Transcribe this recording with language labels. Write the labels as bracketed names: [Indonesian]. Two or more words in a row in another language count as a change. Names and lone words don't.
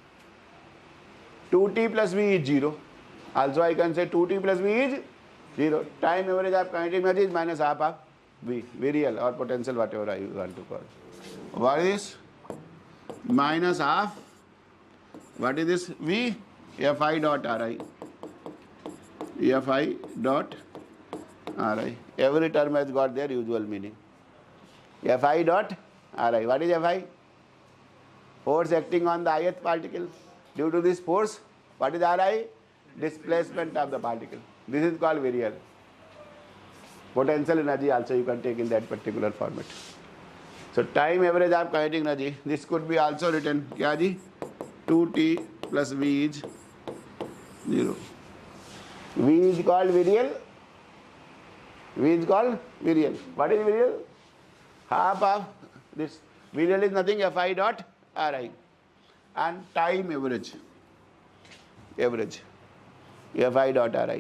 [English] 2T plus V is 0. Also I can say 2T plus V is 0. Time average of kinetic energy is minus half of V. Virial or potential, whatever I want to call. What is this? Minus half. What is this? V. Fi dot Ri. Fi dot Ri. Every term has got their usual meaning. Fi dot Ri. What is Fi? Force acting on the ith particle. Due to this force, what is Ri? Displacement of the particle. This is called virial. Potential energy also you can take in that particular format. So time average of kinetic energy, this could be also written [Hindi] क्या जी, [English] 2t plus v is 0. V is called virial. V is called virial. What is virial? Half of this. Virial is nothing Fi dot Ri. And time average. Fi dot Ri.